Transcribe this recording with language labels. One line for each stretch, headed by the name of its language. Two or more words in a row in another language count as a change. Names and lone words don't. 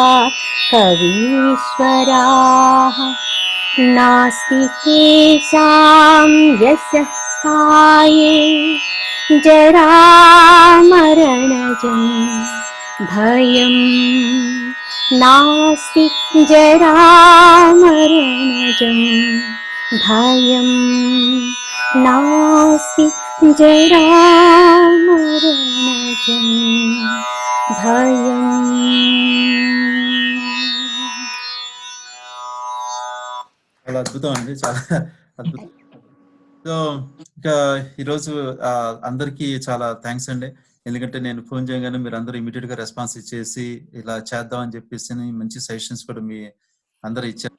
Sanskrit: कवीश्वराः नास्ति केषां यशः काये जरामरणजं भयं नास्ति जरामरणजं भयं नास्ति जरामरणजं भयम्.
Telugu: చాలా అద్భుతం అండి, చాలా అద్భుతం. సో ఇంకా ఈరోజు అందరికీ చాలా థ్యాంక్స్ అండి. ఎందుకంటే నేను ఫోన్ చేయగానే మీరు అందరూ ఇమీడియట్ గా రెస్పాన్స్ ఇచ్చేసి ఇలా చేద్దాం అని చెప్పేసి మంచి సజెషన్స్ కూడా మీ అందరూ ఇచ్చారు.